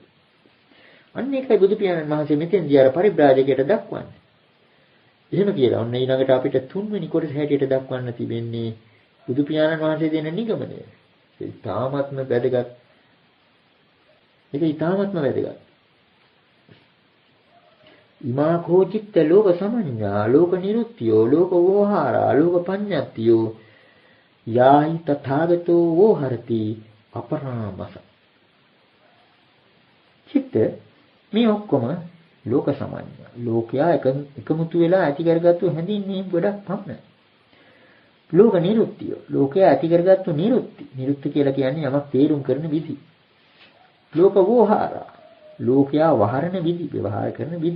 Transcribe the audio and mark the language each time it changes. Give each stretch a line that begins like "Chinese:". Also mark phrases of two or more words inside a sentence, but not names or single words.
Sinhala: අන්න ඒකයි බුදු පියාණන් වහන්සේ මෙතෙන්දී අර පරිබ්‍රාජකයට දක්වන්නේ. එහෙම කියලා ඔන්න ඊළඟට අපිට තුන්වෙනි කොටස හැටියට දක්වන්න තිබෙන්නේ බුදු පියාණන් වහන්සේ දෙන නිගමනය. ඒක තාමත්ම වැදගත්. ඒක ඊ타මත්ම වැදගත්.
Pali: ඉමා කෝචිත්ත ලෝක සමඤ්ඤා, ලෝක නිරුත්තියෝ, ලෝක වෝහාරා, ලෝක පඤ්ඤත්තියෝ යාහි තථාගතෝ වෝහරති අපරාමස.
Sinhala: චිත්ත මේ ඔක්කොම
Pali: ලෝක සමඤ්ඤ.
Sinhala: ලෝකයා එකමුතු වෙලා ඇති කරගත්තු හැඳින්වීම් ගොඩක් පමණයි.
Pali: ලෝක නිරුත්තිය.
Sinhala: ලෝකයා ඇති කරගත්තු නිරුත්ති. නිරුත්ති කියලා කියන්නේ යමක් තේරුම් කරන විදි.
Pali: ලෝක වෝහාරා.
Sinhala: ලෝකයා වහරන විදි, ව්‍යවහාර කරන විදි.